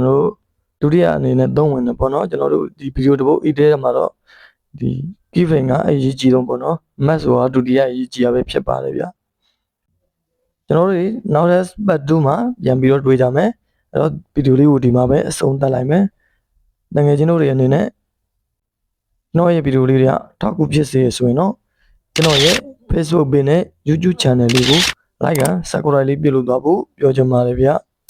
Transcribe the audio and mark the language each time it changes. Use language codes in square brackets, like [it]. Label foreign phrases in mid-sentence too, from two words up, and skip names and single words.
[my] တော်တို့ဒုတိယအနေနဲ့သုံးဝင်တယ်ပေါ့နော်။ကျွန်တော်တို့ဒီဗီဒီယိုတစ်ပုတ် edit မှာတော့ဒီ keyframe ကအရေးကြီးဆုံးပေါ့နော်။ mask ဆိုတာဒုတိယအရေးကြီးရပဲဖြစ်ပါတယ်ဗျ။ကျွန်တော်တို့နောက်ထပ် part 2မှာပြန်ပြီးတော့တွေ့ကြမယ်။အဲ့တော့ဗီဒီယိုလေးကိုဒီမှာပဲအဆုံးသတ်လိုက်မယ်။တကယ်ချင်းတို့တွေအနေနဲ့ကျွန်တော်ရဲ့ဗီဒီယိုလေးတွေကထောက်ကူဖြစ်စေဆိုရင်တော့ကျွန်တော်ရဲ့ Facebook page နဲ့ YouTube channel လေးကို [en] like and subscribe [my] လေးပြုလုပ်သွားဖို့ပြောချင်ပါတယ်ဗျာ။